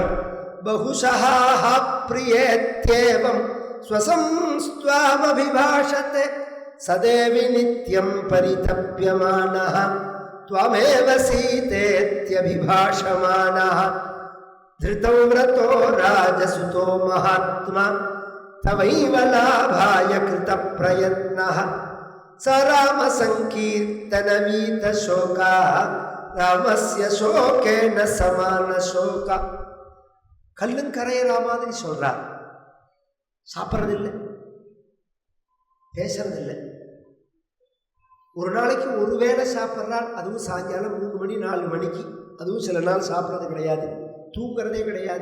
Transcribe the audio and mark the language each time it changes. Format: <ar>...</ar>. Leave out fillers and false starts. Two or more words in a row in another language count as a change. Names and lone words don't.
<sa>बहुशः प्रियेत्येवं स्वसंस्त्वामभिभाषते सदेवि नित्यं परितप्यमानः त्वमेव सीतेत्यभिभाषमानः धृतौ व्रतो राजसुतो महात्मा तवैव लाभाय कृतप्रयत्नः स राम संकीर्तनवीत शोका रामस्य शोकेन समान शोका.</sa> <ta>கல்லும் கரையிற மாதிரி சொல்றார். சாப்பிட்றதில்லை, பேசுறதில்லை. ஒரு நாளைக்கு ஒரு வேளை சாப்பிட்றார், அதுவும் சாயங்காலம் 3 மணி 4 மணிக்கு. அதுவும் சில நாள் சாப்பிட்றது கிடையாது, தூங்குறதே கிடையாது.</ta>